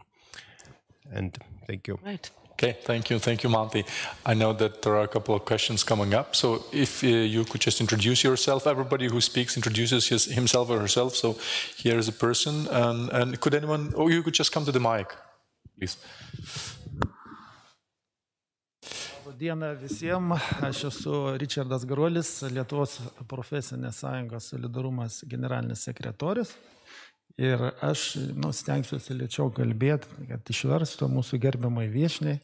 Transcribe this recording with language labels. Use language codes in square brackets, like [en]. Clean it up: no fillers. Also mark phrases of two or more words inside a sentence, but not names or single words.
[en] And thank you. Right. Okay, thank you, Manti. I know that there are a couple of questions coming up, so if you could just introduce yourself. Everybody who speaks introduces himself or herself, so here is a person, and could anyone, or you could just come to the mic, please. [lt] Diena visiems, aš esu Richardas Garuolis, Lietuvos profesinės sąjungos solidarumas generalinis sekretorius. Ir aš stengsiuosi lėčiau kalbėti, kad išverstų mūsų gerbiamai viešniai.